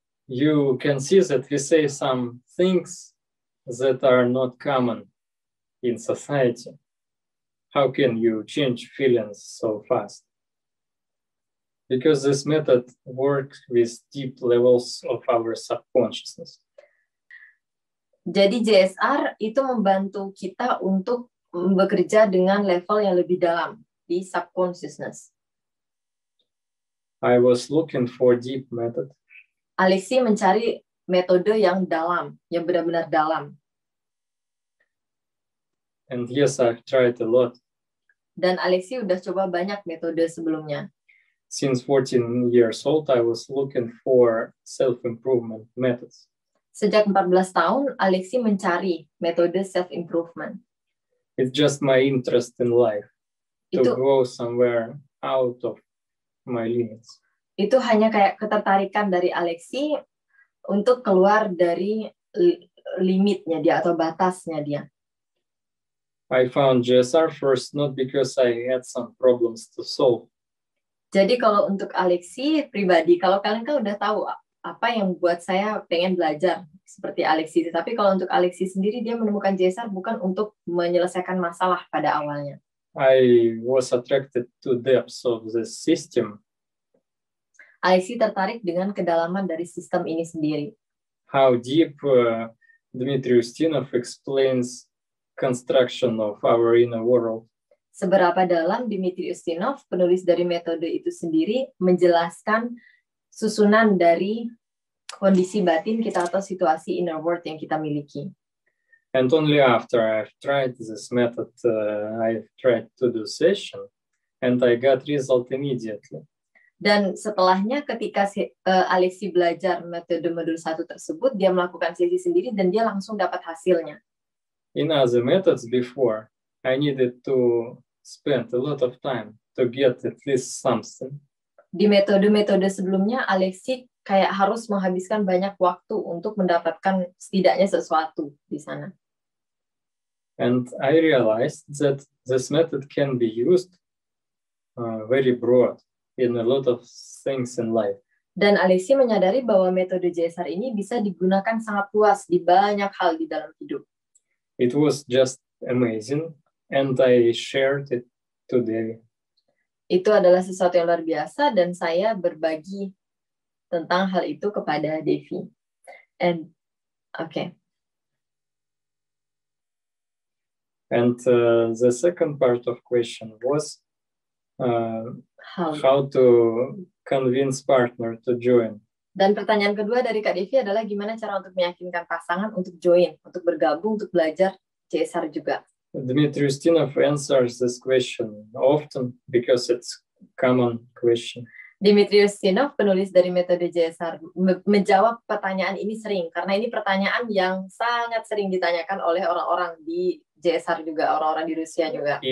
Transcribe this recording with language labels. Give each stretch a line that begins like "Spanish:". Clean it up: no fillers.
English: You can see that we say some things that are not common in society. How can you change feelings so fast? Because this method works with deep levels of our subconsciousness.
Indonesian: Jadi GSR itu membantu kita untuk bekerja dengan level yang lebih dalam di subconsciousness.
English: I was looking for deep method.
Indonesian: Alexi mencari metode yang dalam, yang benar-benar dalam.
English: And yes, I've tried a lot.
Indonesian: Dan Alexi udah coba banyak metode sebelumnya.
English: Since 14 years old, I was looking for self-improvement methods.
Indonesian: Sejak 14 tahun, Alexi mencari metode self-improvement.
English: It's just my interest in life to
Indonesian: Itu
English: go somewhere out of my limits.
Indonesian: itu hanya kayak ketertarikan dari Alexi untuk keluar dari limitnya dia atau batasnya dia.
English: I found GSR first not because I had some problems to solve.
Indonesian: Jadi kalau untuk Alexi pribadi, kalau kalian kan udah tahu apa yang buat saya pengen belajar seperti Alexi, tapi kalau untuk Alexi sendiri dia menemukan GSR bukan untuk menyelesaikan masalah pada awalnya.
English: I was attracted to depths of the system.
Indonesian: Alexi tertarik dengan kedalaman dari sistem ini sendiri.
English: How deep Dmitry Ustinov explains construction of our inner world.
Indonesian: Seberapa dalam Dmitry Ustinov, penulis dari metode itu sendiri, menjelaskan susunan dari kondisi batin kita atau situasi inner world yang kita miliki.
English: And only after I've tried this method, I've tried to do session, and I got result immediately.
Indonesian: Dan setelahnya ketika Alexi belajar metode modul 1 tersebut, dia melakukan sesi sendiri dan dia langsung dapat hasilnya.
English: In other methods before, I needed to spend a lot of time to get at least something.
Indonesian: Di metode-metode sebelumnya, Alexi kayak harus menghabiskan banyak waktu untuk mendapatkan setidaknya sesuatu di sana.
English: And I realized that this method can be used very broad in a lot of things in life.
Indonesian: Dan Alexi menyadari bahwa metode GSR ini bisa digunakan sangat luas di banyak hal di dalam hidup.
English: It was just amazing, and I shared it today.
Indonesian: Itu adalah sesuatu yang luar biasa dan saya berbagi tentang hal itu kepada Devi.
English: And okay. And the second part of question was how to convince partner to join.
Indonesian: Dan pertanyaan kedua dari Kak Devi adalah gimana cara untuk meyakinkan pasangan untuk join, untuk bergabung, untuk belajar GSR juga.
English: Dmitry Ustinov answers this question often because it's common question.
Indonesian: Dmitry Ustinov, penulis dari metode GSR, menjawab pertanyaan ini sering karena ini pertanyaan yang sangat sering ditanyakan oleh orang-orang di GSR juga, orang-orang di Rusia juga.